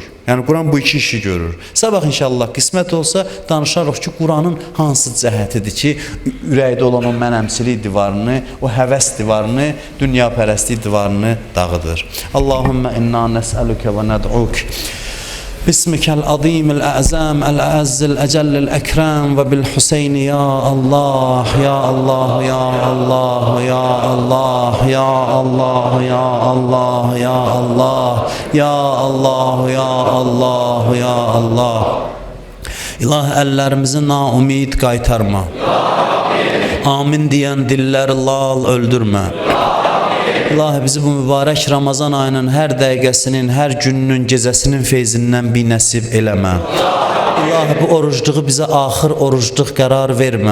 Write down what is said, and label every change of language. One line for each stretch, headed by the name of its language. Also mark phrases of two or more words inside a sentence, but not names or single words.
Azerbaijani: Yəni Quran bu iki işi görür. Sabah inşallah qismət olsa danışarıq ki, Quranın hansı cəhətidir ki, ürəkdə olan o mənəmçilik divarını, o həvəs divarını, dünyapərəstlik divarını dağıdır.
Arabic: اللهم إنا نسألك وندعوك باسمك العظيم الأعظم الأعز الأجل الأكرم وبالحسين يا الله، يا الله، يا الله، يا الله، يا الله، يا الله، يا الله، يا الله، يا الله، يا الله.
Azerbaijani: İlahi əllərimizi naumid qaytarma. Amin deyən dilləri lal öldürmə. İlahi bizi bu mübarək Ramazan ayının hər dəqiqəsinin, hər gününün, gecəsinin feyzindən bir nəsib eləmə. İlahi bu orucluğu bizə axır orucluq qərar vermə.